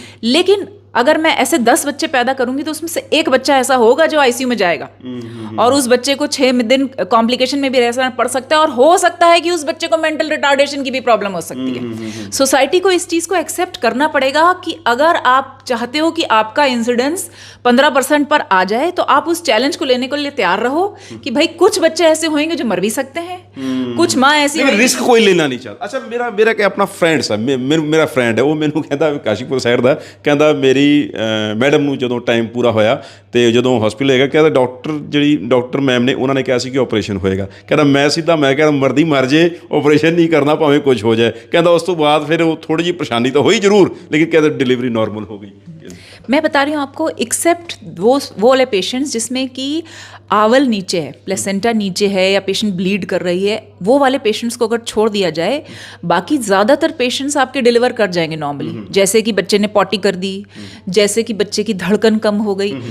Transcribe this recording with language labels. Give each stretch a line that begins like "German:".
Hindi: लेकिन अगर मैं ऐसे 10 बच्चे पैदा करूंगी तो उसमें से एक बच्चा ऐसा होगा जो आईसीयू में जाएगा और उस बच्चे को 6 दिन कॉम्प्लिकेशन में भी रहना पड़ सकता है और हो सकता है कि उस बच्चे को मेंटल रिटार्डेशन की भी प्रॉब्लम हो सकती है। सोसाइटी को इस चीज़ को एक्सेप्ट करना पड़ेगा कि अगर आप चाहते हो कि आपका इंसिडेंस 15% पर आ जाए तो आप उस चैलेंज को लेने के लिए तैयार रहो कि भाई कुछ बच्चे ऐसे होंगे जो मर भी सकते हैं, कुछ माँ ऐसी रिस्क कोई लेना नहीं चाहता। अच्छा, मेरा क्या अपना फ्रेंड सा
Punjabi: ਮੇਰਾ ਫਰੈਂਡ ਹੈ, ਉਹ ਮੈਨੂੰ ਕਹਿੰਦਾ ਕਾਸ਼ੀਪੁਰ ਸਾਈਡ ਦਾ, ਕਹਿੰਦਾ ਮੇਰੀ ਮੈਡਮ ਨੂੰ ਜਦੋਂ ਟਾਈਮ ਪੂਰਾ ਹੋਇਆ ਤੇ ਜਦੋਂ ਹਸਪੀਟਲ ਹੈਗਾ, ਕਹਿੰਦਾ ਡਾਕਟਰ ਮੈਮ ਨੇ ਉਹਨਾਂ ਨੇ ਕਿਹਾ ਸੀ ਕਿ ਆਪਰੇਸ਼ਨ ਹੋਏਗਾ। ਕਹਿੰਦਾ ਮੈਂ ਕਹਿੰਦਾ ਮਰਦੀ ਮਰ ਜੇ, ਆਪਰੇਸ਼ਨ ਨਹੀਂ ਕਰਨਾ ਭਾਵੇਂ ਕੁਝ ਹੋ ਜਾਏ। ਕਹਿੰਦਾ ਉਸ ਤੋਂ ਬਾਅਦ ਫਿਰ ਉਹ ਥੋੜੀ ਜਿਹੀ ਪਰੇਸ਼ਾਨੀ ਤਾਂ ਹੋਈ ਜ਼रूर,
Hindi: लेकिन कहते डिलीवरी नॉर्मल हो गई। मैं बता रही हूँ आपको, एक्सेप्ट वो वाले पेशेंट्स जिसमें कि आवल नीचे है, प्लेसेंटा नीचे है या पेशेंट ब्लीड कर रही है, वो वाले पेशेंट्स को अगर छोड़ दिया जाए, बाकी ज़्यादातर पेशेंट्स आपके डिलीवर कर जाएंगे नॉर्मली। जैसे कि बच्चे ने पॉटी कर दी, जैसे कि बच्चे की धड़कन कम हो गई।